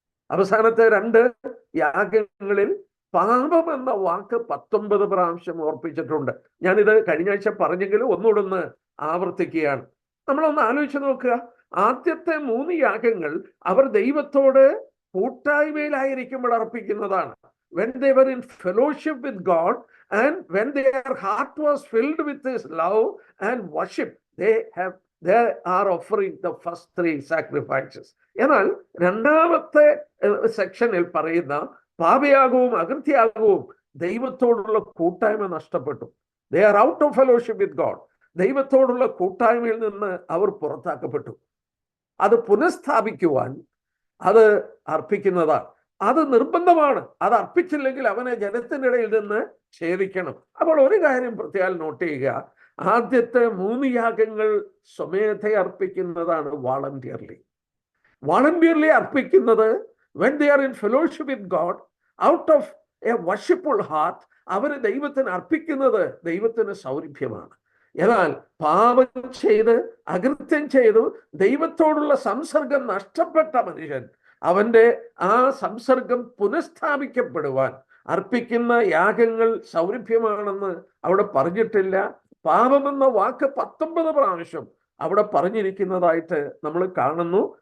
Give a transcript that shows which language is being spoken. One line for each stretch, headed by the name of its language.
Malayalam: അവസാനത്തെ 2 യാഗങ്ങളിൽ പാപമെന്ന വാക്ക് 19 പ്രാവശ്യം ഓർപ്പിച്ചിട്ടുണ്ട്. ഞാനിത് കഴിഞ്ഞ ആഴ്ച പറഞ്ഞെങ്കിലും ഒന്നുകൂടെ ആവർത്തിക്കുകയാണ്. നമ്മളൊന്ന് ആലോചിച്ച് നോക്കുക. ആദ്യത്തെ 3 യാഗങ്ങൾ അവർ ദൈവത്തോട് കൂട്ടായ്മയിലായിരിക്കുമ്പോൾ അർപ്പിക്കുന്നതാണ്.
English: When they were in fellowship with God and when their heart was filled with His love and worship, they are offering the first 3 sacrifices.
Malayalam: എന്നാൽ 2ാമത്തെ സെക്ഷനിൽ പറയുന്ന പാപയാഗവും അകൃത്യയാഗവും ദൈവത്തോടുള്ള കൂട്ടായ്മ നഷ്ടപ്പെട്ടു.
English: They are out of fellowship with God.
Malayalam: ദൈവത്തോടുള്ള കൂട്ടായ്മയിൽ നിന്ന് അവർ പുറത്താക്കപ്പെട്ടു. അത് പുനഃസ്ഥാപിക്കുവാൻ അത് അർപ്പിക്കുന്നതാണ്. അത് നിർബന്ധമാണ്. അത് അർപ്പിച്ചില്ലെങ്കിൽ അവനെ ജനത്തിനിടയിൽ നിന്ന് ഛേദിക്കണം. അപ്പോൾ ഒരു കാര്യം പ്രത്യേകം നോട്ട് ചെയ്യുക. ആദ്യത്തെ 3 യാഗങ്ങൾ സ്വമേധയെ അർപ്പിക്കുന്നതാണ് വോളണ്ടിയർലി അർപ്പിക്കുന്നത്.
English: when they are in fellowship with God out of a worshipful heart,
Malayalam: അവർ ദൈവത്തിന് അർപ്പിക്കുന്നത് ദൈവത്തിന് സൗരഭ്യമാണ്. എന്നാൽ പാപം ചെയ്ത് അകൃത്യം ചെയ്തു ദൈവത്തോടുള്ള സംസർഗം നഷ്ടപ്പെട്ട മനുഷ്യൻ, അവന്റെ ആ സംസർഗം പുനഃസ്ഥാപിക്കപ്പെടുവാൻ അർപ്പിക്കുന്ന യാഗങ്ങൾ സൗരഭ്യമാണെന്ന് അവിടെ പറഞ്ഞിട്ടില്ല. പാപമെന്ന വാക്ക് 19 പ്രാവശ്യം അവിടെ പറഞ്ഞിരിക്കുന്നതായിട്ട് നമ്മൾ കാണുന്നു.